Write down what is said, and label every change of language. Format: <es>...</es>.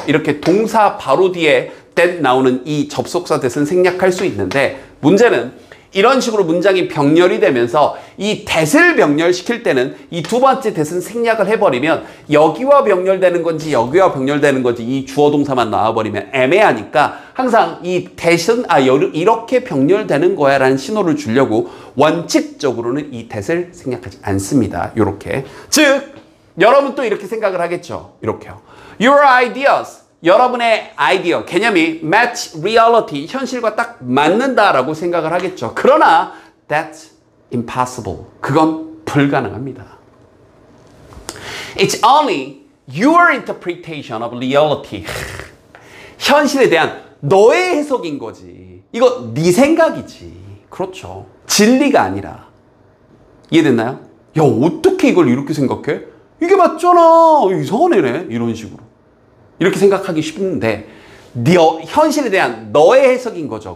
<ko>이렇게 동사 바로 뒤에 that 나오는 이 접속사 that은 생략할 수 있는데 문제는 이런 식으로 문장이 병렬이 되면서 이 that을 병렬시킬 때는 이 두 번째 that은 생략을 해버리면 여기와 병렬되는 건지 여기와 병렬되는 건지 이 주어 동사만 나와버리면 애매하니까 항상 이 that은 이렇게 병렬되는 거야 라는 신호를 주려고 원칙적으로는 이 that을 생략하지 않습니다. 이렇게. 즉 여러분 또 이렇게 생각을 하겠죠. 이렇게요.</ko> <en>Your ideas.</en> <ko>여러분의 아이디어, 개념이</ko> <en>match reality,</en> <ko>현실과 딱 맞는다라고 생각을 하겠죠.</ko> <en>그러나 that's impossible.</en> <ko>그건 불가능합니다.</ko> <en>It's only your interpretation of reality.</en> <ko>현실에 대한 너의 해석인 거지. 이거 네 생각이지. 그렇죠. 진리가 아니라. 이해됐나요? 야, 어떻게 이걸 이렇게 생각해? 이게 맞잖아. 이상한 애네. 이런 식으로. 이렇게 생각하기 쉽은데 현실에 대한 너의 해석인 거죠.</ko>